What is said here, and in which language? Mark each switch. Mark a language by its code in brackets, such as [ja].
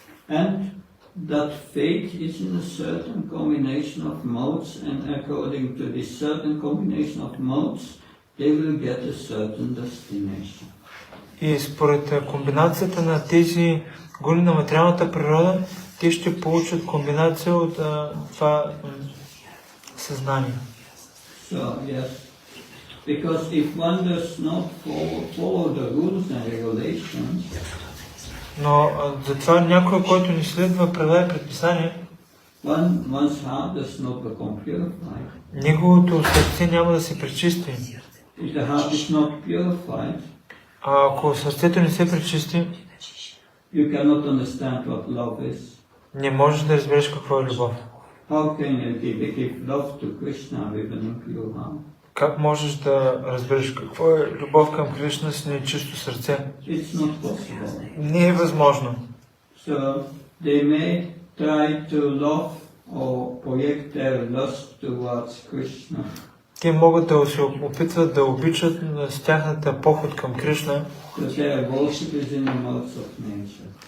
[en] And that fate is in a certain combination of modes, and according to this certain combination of modes, they will get a certain destination. [bg] И според комбинацията на тези гони на материалната природа, те ще получат комбинация от това съзнание. [en] So, yes, because if one does not follow the rules and regulations, [bg] Но затова някой, който не следва правила и предписания, [en] one's heart does not become purified. [bg] Неговото сърце няма да се пречисти. [en] If the heart is not purified, [bg] А ако сърцето не се пречисти, [en] you cannot understand what love is. [bg] не можеш да разбереш какво е любов. [en] How can you give love to Krishna with an impure heart? [bg] Как можеш да разбереш какво е любов към Кришна с нечисто сърце? [en] It's not possible. [bg] Не е възможно. [en] So they may try to love or project their lust towards Krishna. [bg] Те могат да се опитват да обичат с тяхната поход към Кришна, [en] But their worship is in the modes of nature.